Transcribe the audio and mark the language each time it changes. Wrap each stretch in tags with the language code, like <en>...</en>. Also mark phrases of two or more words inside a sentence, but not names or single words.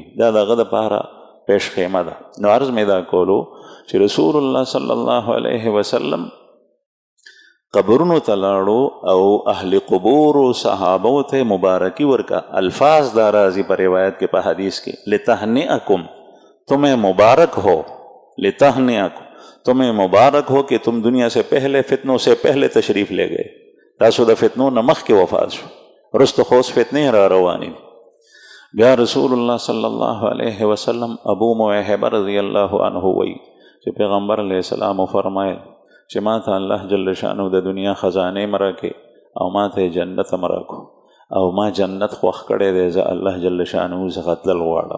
<ps>دا د هغه دپاره پیش خیمه ده. نو عرض مې دا کولو چې رسول الله</ps> <ar>صلی الله علیه وسلم</ar> <ps>قبرونو ته لاړو او اهل قبورو صحابو ته مبارکي ورکا. الفاظ دا راځي په روایت کې په حدیث کې لتهنئکم،</ps> <ur>تمہیں مبارک ہو، لتهنئکم تمہیں مبارک ہو کہ تم دنیا سے پہلے فتنوں سے پہلے تشریف لے گئے.</ur> <ps>تاسو د فتنو نه مخکې وفات شو، رستو خوس فتنې را روانې. بیا رسول الله</ps> <ar>صلی الله علیه وسلم</ar> <ps>ابو موحبه</ps> <ar>رضی الله عنه</ar> <ps>وی چې چې پیغمبر</ps> <ar>علیه السلام</ar> <ps>فرمایل چې ما ته</ps> <ar>الله جل شانه</ar> <ps>د دنیا خزانه مرکه او ما ته جنت مرکو او ما جنت خوښ کړی دی، زه</ps> <ar>الله جل شانه</ar> <ps>څخه تلل غواړم.</ps>